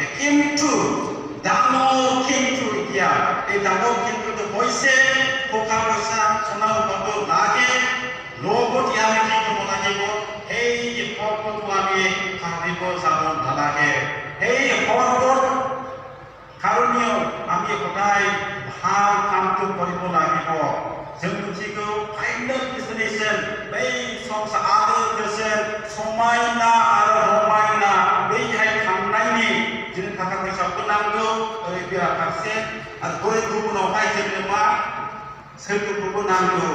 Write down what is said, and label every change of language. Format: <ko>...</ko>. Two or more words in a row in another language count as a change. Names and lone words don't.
<as>কিন্তু ডাঙৰ কিন্তু এতিয়া এই ডাঙৰ কিন্তুটো হৈছে টকা পইচা সোণা ৰূপাটো লাগে। লগতে আমি কি কৰিব লাগিব? সেই সৰ্বটো আমি ভাবিব যাব নালাগে। সেই সৰ্বৰ কাৰণেও আমি সদায় ভাল কামটো কৰিব লাগিব।</as> <brx>जों मिथिगौ</brx> <en>final destination,</en> <brx>बै संसार आलो गोजोन समायना आरो रमायना बैहाय थांनायनि जोंनो थाखा फैसाबो नांगौ, ओरै बेराफारसे आरो बै गुबुनावहाय जोंनो मा? सोरगोखौबो नांगौ।</brx>